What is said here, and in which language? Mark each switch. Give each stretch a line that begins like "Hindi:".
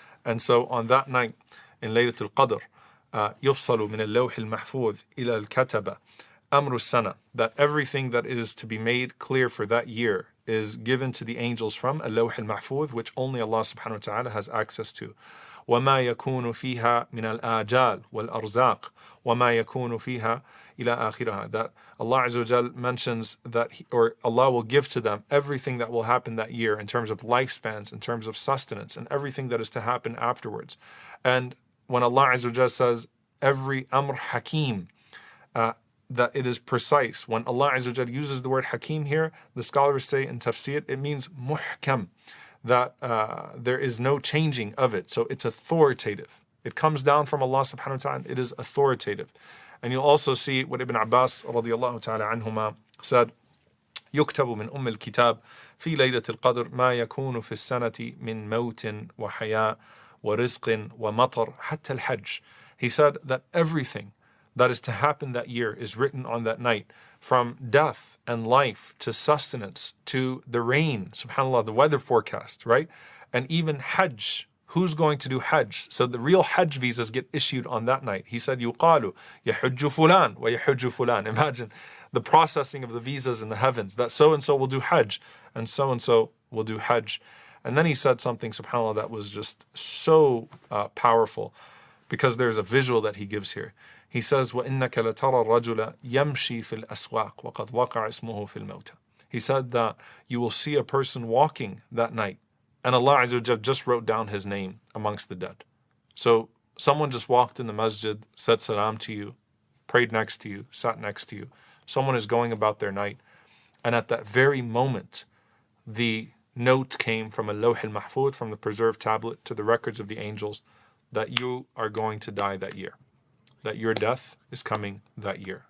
English: And so on that night in Laylatul Qadr,
Arabic: يفصل من اللوح المحفوظ إلى الكتبة أمر السنة,
English: that everything that is to be made clear for that year is given to the angels from اللوح المحفوظ, which only Allah subhanahu wa ta'ala has access to.
Arabic: وما يكون فيها من الآجال والأرزاق وما يكون فيها إلى آخرها.
English: That Allah Azza wa Jal mentions that or Allah will give to them everything that will happen that year in terms of lifespans, in terms of sustenance, and everything that is to happen afterwards. And when Allah Azza wa Jal says every amr hakim, that it is precise. When Allah Azza wa Jal uses the word hakim here, the scholars say in tafsir, it means muhkam, that there is no changing of it. So it's authoritative. It comes down from Allah subhanahu wa ta'ala. It is authoritative. And you'll also see what Ibn Abbas radiallahu ta'ala anhuma said,
Arabic: يكتب من أم الكتاب في ليلة القدر ما يكون في السنة من موت وحياة ورزق ومطر حتى الحج.
English: He said that everything that is to happen that year is written on that night, from death and life to sustenance to the rain, subhanAllah, the weather forecast, right? And even Hajj. Who's going to do Hajj? So the real Hajj visas get issued on that night. He said,
Arabic: يُقَالُ يَحُجُّ فُلَانْ وَيَحُجُّ فُلَانْ.
English: Imagine the processing of the visas in the heavens, that so-and-so will do Hajj, and so-and-so will do Hajj. And then he said something, subhanAllah, that was just so powerful, because there's a visual that he gives here. He says,
Arabic: وَإِنَّكَ لَتَرَى الرَّجُلَ يَمْشِي فِي الْأَسْوَاقِ وَقَدْ وَقَعَ اسْمُهُ فِي الْمَوْتِ.
English: He said that you will see a person walking that night, and Allah Azza wa Jal just wrote down his name amongst the dead. So someone just walked in the masjid, said salam to you, prayed next to you, sat next to you. Someone is going about their night, and at that very moment, the note came from a lawh al-mahfuz, from the preserved tablet, to the records of the angels, that you are going to die that year, that your death is coming that year.